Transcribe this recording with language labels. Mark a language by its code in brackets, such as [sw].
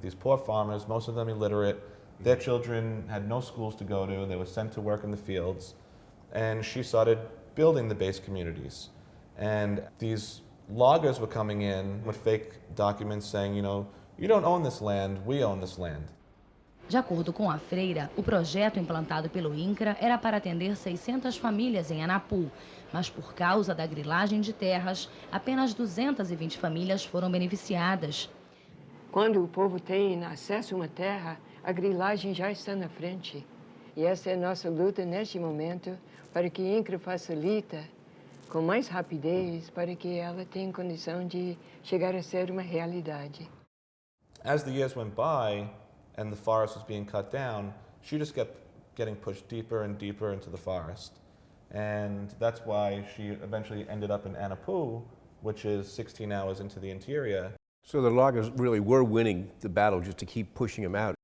[en] These poor farmers, most of them illiterate. Their children had no schools to go to. They were sent to work in the fields. And she started building the base communities. And these loggers were coming in with fake documents saying, you don't own this land, we own this land. [pt] De acordo com a freira, o projeto implantado pelo INCRA era para atender 600 famílias em Anapu, mas por causa da grilagem de terras, apenas 220 famílias foram beneficiadas. Quando o povo tem acesso a uma terra, a grilagem já está na frente. E essa é a nossa luta neste momento, para que INCRA facilita com mais rapidez para que ela tenha condição de chegar a ser uma realidade. [en] As the years went by and the forest was being cut down, she just kept getting pushed deeper and deeper into the forest. And that's why she eventually ended up in Anapu, which is 16 hours into the interior. So the loggers really were winning the battle just to keep pushing them out.